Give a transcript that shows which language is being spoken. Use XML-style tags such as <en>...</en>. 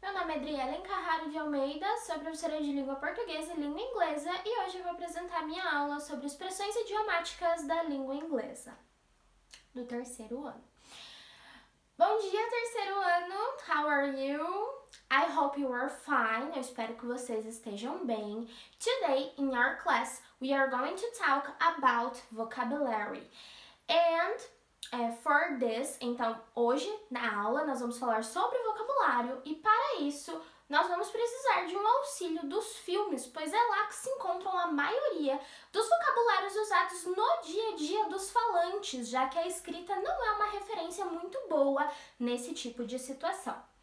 <pt>nome é Adrielen Carraro de Almeida, sou professora de língua portuguesa e língua inglesa e hoje eu vou apresentar minha aula sobre expressões idiomáticas da língua inglesa, do terceiro ano. Bom dia, terceiro ano!</pt> <en>How are you? I hope you are fine.</en> <pt>Eu espero que vocês estejam bem.</pt> <en>Today, in our class, we are going to talk about vocabulary. And for this,</en> <pt>então, hoje na aula nós vamos falar sobre vocabulário e para isso nós vamos precisar de um auxílio dos filmes, pois é lá que se encontram a maioria dos vocabulários usados no dia a dia dos falantes, já que a escrita não é uma referência muito boa nesse tipo de situação.</pt>